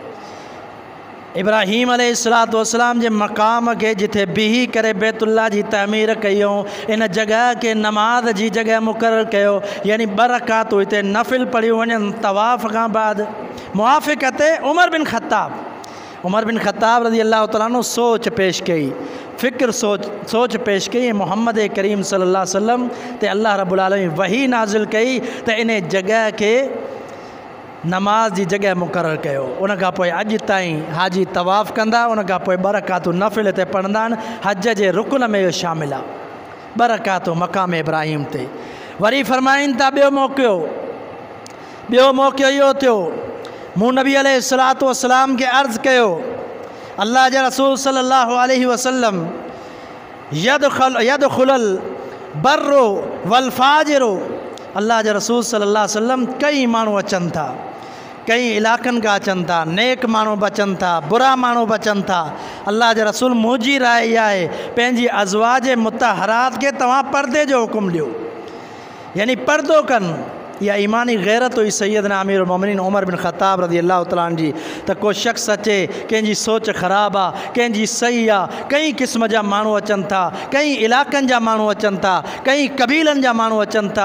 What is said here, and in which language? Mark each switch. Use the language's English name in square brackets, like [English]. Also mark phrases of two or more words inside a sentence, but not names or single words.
[Sindhi] इब्राहीम [Arabic] عليه الصلاة والسلام [Sindhi] जे मक़ाम खे जिथे बीही करे बैतुल्लाह जी तामीर कयूं, इन जॻह खे नमाज़ जी जॻह मुक़ररु कयो, यानी 2 रकातूं हिते नफ़िल पढ़ियूं वञनि तवाफ़ खां बाद। मुवाफ़िक़त उमर बिन ख़त्ताब [Arabic] رضي الله تعالى عنه [Sindhi] सोच पेश कई, फ़िक्र सोच पेश कई, मोहम्मद करीम [Arabic] صلى الله عليه وسلم [Sindhi] ते [Arabic] الله رب العالمين [Sindhi] वही नाज़िल कई त इन जॻह खे नमाज जी जॻह मुक़ररु कयो। उन खां पोइ अॼु ताईं हाजी तवाफ़ कंदा, उन खां पोइ 2 रकातूं नफ़िल ते पढ़ंदा आहिनि। हज जे रुकन में इहो शामिल आहे, 2 रकातूं मक़ाम इब्राहीम ते। वरी फ़रमाइनि था ॿियो मौक़ियो इहो थियो, मूं नबी [Arabic] عليه الصلاة والسلام [Sindhi] खे अर्ज़ु कयो, अल्लाह जा रसूल [Arabic] صلى الله عليه وسلم يدخل البر والفاجر, [Sindhi] अल्लाह जा रसूल [Arabic] صلى الله عليه وسلم [Sindhi] कई माण्हू अचनि था, कई इलाक़नि खां अचनि था, नेक माण्हू बि अचनि था, बुरा माण्हू बि अचनि था। अल्लाह जा रसूल मुंहिंजी राय इहा आहे, पंहिंजी अज़वाज मुतहरात खे तव्हां पर्दे जो हुकुम ॾियो, यानी पर्दो कनि। या ईमानी गैरत हुई सैयदना अमीरुल मोमिनीन उमर बिन ख़त्ताब [Arabic] رضي الله تعالى عنه [Sindhi] जी त को शख़्स अचे कंहिंजी सोच ख़राबु आहे कंहिंजी सही आहे कई क़िस्म जा माण्हू अचनि था कई इलाइक़नि जा माण्हू अचनि था कई क़बीलनि जा माण्हू अचनि था